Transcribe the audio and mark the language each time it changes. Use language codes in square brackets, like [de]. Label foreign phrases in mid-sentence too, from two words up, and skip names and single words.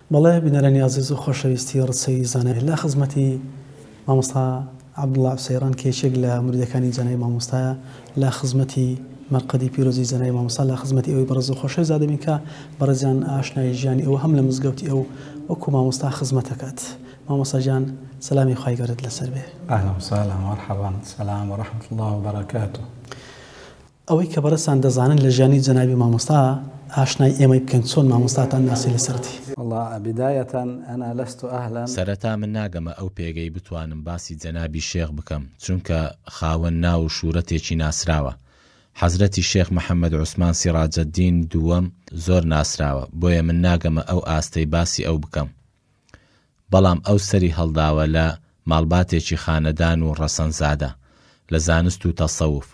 [ckb] بەڵێ بینەرانی عەزیز و خۆشەویستی ڕچەی زانایان، لە خزمەتی مامۆستا عەبدوڵڵا عوسەیران کە یەکێک لە موریدەکانی جەنابی مامۆستایە، لە خزمەتی مەرقەدی پیرۆزی جەنابی مامۆستا، لە خزمەتی ئەوەی بەڕێز و خۆشەویست دەبین کە بەڕێزیان ئاشنای ژیانی ئەو هەم لە مزگەوتی ئەو وەکو مامۆستا خزمەتەکەات. مامۆستا گیان، سەلامی خوای گەورەت لەسەر بێ. [ar] ئەهلا وسهلا مرحبا، سلام ورحمة الله وبركاته. [ckb] ئەوەی کە بەڕێزان دەزانن لە ژیانی جەنابی مامۆستا ئاشنای ئێمەی بکەن، چۆن مامۆستاتان ناسی لەسەرتی؟ [ar] والله بداية أنا لست أهلا. [ckb] سەرەتا من ناگەمە ئەو پێگەی بتوانم باسی جەنابی شێخ بکەم، چونکە خاوەن ناو و شوورەتێکی ناسراوە. حەزرەتی شێخ محەممەد عوسمان سیراجەدین دووەم زۆر ناسراوە، بۆیە من ناگەمە ئەو ئاستەی باسی ئەو بکەم. بەڵام ئەو سەری هەڵداوە لە ماڵباتێکی خانەدان و ڕەسەنزادە لە زانست و تەسەوف.